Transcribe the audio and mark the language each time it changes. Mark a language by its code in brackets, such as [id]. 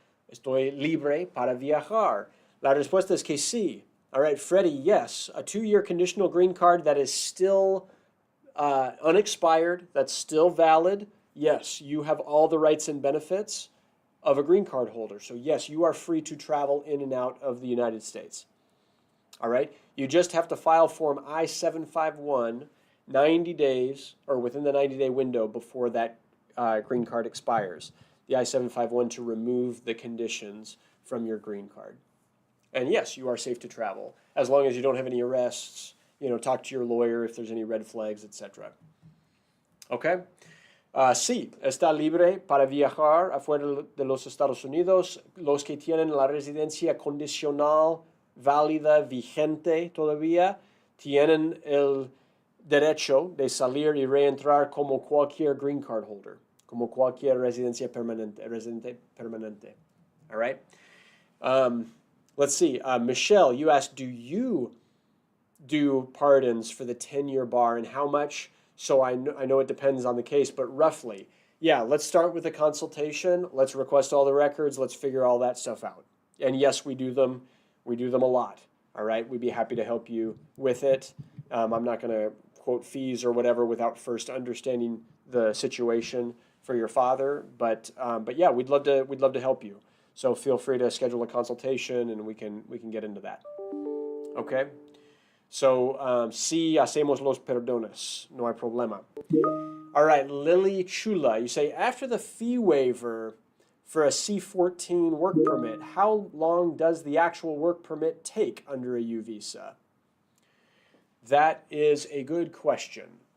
[es] Estoy libre para viajar. La respuesta es que sí. [en] All right, Freddie, yes. A 2-year conditional green card that is still unexpired, that's still valid. Yes, you have all the rights and benefits of a green card holder. So yes, you are free to travel in and out of the United States. All right, you just have to file Form I-751 90 days or within the 90-day window before that green card expires. The I-751 to remove the conditions from your green card. And yes, you are safe to travel as long as you don't have any arrests talk to your lawyer if there's any red flags, etc. Okay? [es] Sí, está libre para viajar afuera de los Estados Unidos los que tienen la residencia condicional válida, vigente todavía, tienen el derecho de salir y reentrar como cualquier green card holder, como cualquier residente permanente. [en] All right? Let's see. Michelle, you asked, do you do pardons for the 10-year bar and how much? So I know it depends on the case, but roughly. Yeah, let's start with a consultation. Let's request all the records. Let's figure all that stuff out. And yes, we do them. We do them a lot. All right? We'd be happy to help you with it. I'm not going to quote fees or whatever without first understanding the situation for your father. But yeah, we'd love to help you. So feel free to schedule a consultation and we can get into that. Okay? [es] So, sí hacemos los perdones. No hay problema. [en] All right, Lily Chula, you say, after the fee waiver for a C-14 work permit, how long does the actual work permit take under a U visa? That is a good question.